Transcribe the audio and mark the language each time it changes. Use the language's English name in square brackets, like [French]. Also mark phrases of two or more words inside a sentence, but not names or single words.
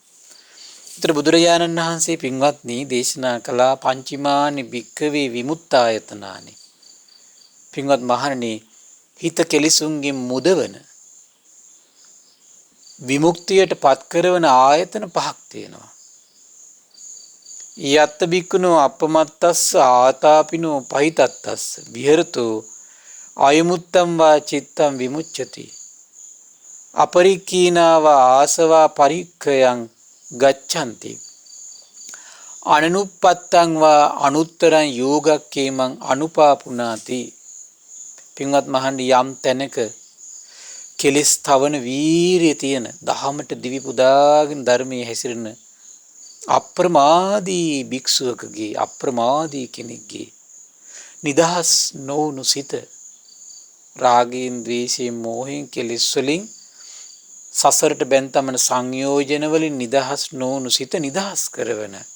[Sinhala] ඒතර බුදුරජාණන් වහන්සේ පින්වත්නි දේශනා කළා [Pali] පංචමානි භික්ඛවේ විමුක්තායතනානි. [Sinhala] පින්වත් මහණනි හිත කෙලිසුන්ගෙන් මුදවන විමුක්තියට පත් කරන ආයතන පහක් තියෙනවා. [Pali] යත්ත බික්කුණෝ අපමත්තස්ස ආතාපිනෝ පහිතත්තස්ස විහෙරතෝ අයමුත්තම් වා චිත්තම් විමුච්ඡති අපරික්ඛීනාව ආසවා පරික්ඛයන් ගච්ඡanti අනනුප්පත්තං වා අනුත්තරං යෝගක්ඛේමං අනුපාපුනාති. [Sinhala] පින්වත් මහණනි යම් තැනක කෙලස් තවන වීරිය තියෙන දහමට දිවි පුදාගෙන ධර්මයේ හැසිරෙන අප්‍රමාදී භික්ෂුවකගේ අප්‍රමාදී කෙනෙක්ගේ නිදහස් නොවුණු සිත රාගයෙන් ද්වේෂයෙන් මෝහයෙන් කෙලෙස් වලින් සසරට බැඳ තමන සංයෝජන වලින් නිදහස් නොවුණු සිත නිදහස් කරවන